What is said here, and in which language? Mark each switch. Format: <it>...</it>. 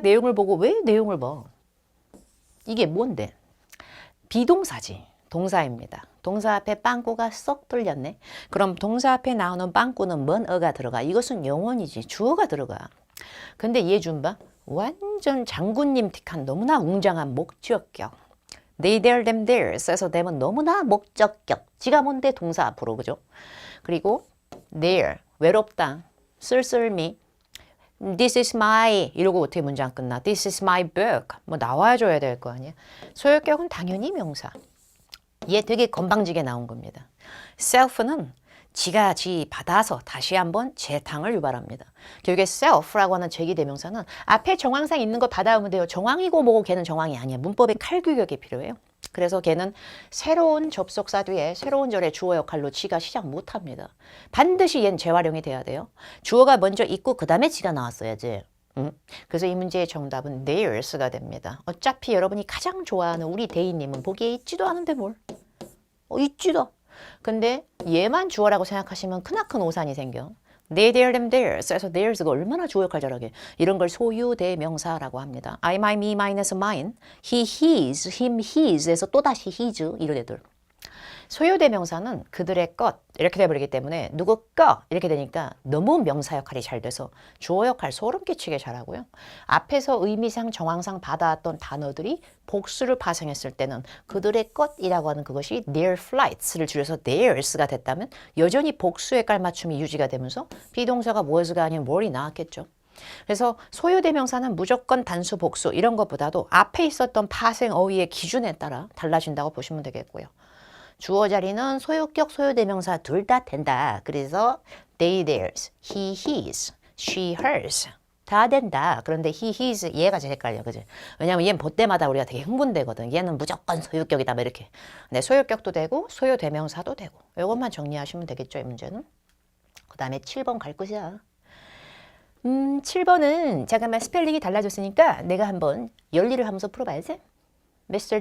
<ko>내용을 보고 왜 내용을 봐? 이게 뭔데? 비동사지. 동사입니다. 동사 앞에 빵꾸가 쏙 뚫렸네. 그럼 동사 앞에 나오는 빵꾸는 뭔 어가 들어가? 이것은 영원이지. 주어가 들어가. 근데 얘 좀 봐. 완전 장군님 틱한 너무나 웅장한 목적격. They, their, them, theirs 에서 them은 너무나 목적격. 지가 뭔데 동사 앞으로 그죠? 그리고 their 외롭다. 쓸쓸미.</ko> <en>This is my</en> <ko>이러고 어떻게 문장 끝나?</ko> <en>This is my book.</en> <ko>뭐 나와줘야 될 거 아니야? 소유격은 당연히 명사. 얘 되게 건방지게 나온 겁니다. self는 지가 지 받아서 다시 한번 재탕을 유발합니다. 결국에 self라고 하는 제기대명사는 앞에 정황상 있는 거 받아오면 돼요. 정황이고 뭐고 걔는 정황이 아니야. 문법에 칼규격이 필요해요. 그래서 걔는 새로운 접속사 뒤에 새로운 절의 주어 역할로 지가 시작 못합니다. 반드시 얜 재활용이 돼야 돼요. 주어가 먼저 있고 그 다음에 지가 나왔어야지. 그래서 이 문제의 정답은 theirs가 됩니다. 어차피 여러분이 가장 좋아하는 우리 대인님은 보기에 있지도 않은데 뭘. 있지도. 근데 얘만 주어라고 생각하시면 크나큰 오산이 생겨.</ko> <en>They, their, them, theirs.</en> <ko>그래서 theirs가 얼마나 주어 역할 잘하게. 이런 걸 소유대명사라고 합니다. I, my, me, mine에서 mine. He, his, him, his에서 또다시 his 이런 애들. 소유대명사는 그들의 것 이렇게 돼버리기 때문에 누구 거 이렇게 되니까 너무 명사 역할이 잘 돼서 주어 역할 소름 끼치게 잘하고요. 앞에서 의미상 정황상 받아왔던 단어들이 복수를 파생했을 때는 그들의 것이라고 하는 그것이 their flights를 줄여서 theirs가 됐다면 여전히 복수의 깔맞춤이 유지가 되면서 비동사가 was가 아닌 were이 나왔겠죠. 그래서 소유대명사는 무조건 단수 복수 이런 것보다도 앞에 있었던 파생 어휘의 기준에 따라 달라진다고 보시면 되겠고요. 주어 자리는 소유격, 소유대명사 둘 다 된다. 그래서 they, theirs, he, his, she, hers 다 된다. 그런데 he, his 얘가 제일 헷갈려. 그지? 왜냐면 얘는 볼 때마다 우리가 되게 흥분되거든. 얘는 무조건 소유격이다. 뭐 이렇게. 근데 소유격도 되고 소유대명사도 되고. 이것만 정리하시면 되겠죠. 이 문제는. 그 다음에 7번 갈 것이야. 7번은 잠깐만 스펠링이 달라졌으니까 내가 한번 열일을 하면서 풀어봐야지. Mr.</ko>